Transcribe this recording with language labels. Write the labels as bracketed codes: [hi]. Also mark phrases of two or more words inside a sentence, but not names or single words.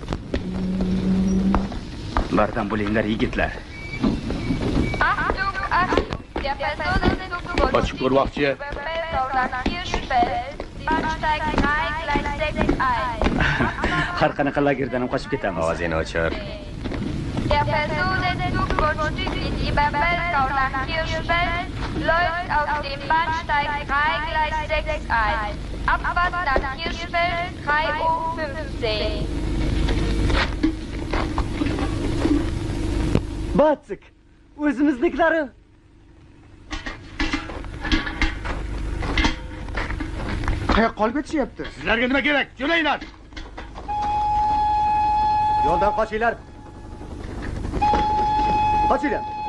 [uz] Bardam bo'linglar, yigitlar. Qochib ko'rmoqchi. Har qanaqa lagerdan ham qochib ketamiz. Ovozingni o'chir. [de] Der Personenzug Grundstück die Bebelkau nach Hirschfeld läuft auf dem Bahnsteig 3 Gleis 6 ein. Abfahrt nach Hirschfeld 3:15 Uhr. [uz] Batsik, o'zimizniklari. Qayoqqa olib ketishyapti? Sizlarga nima kerak? Jo'nanglar. Yo'ldan qochinglar. Qochinglar.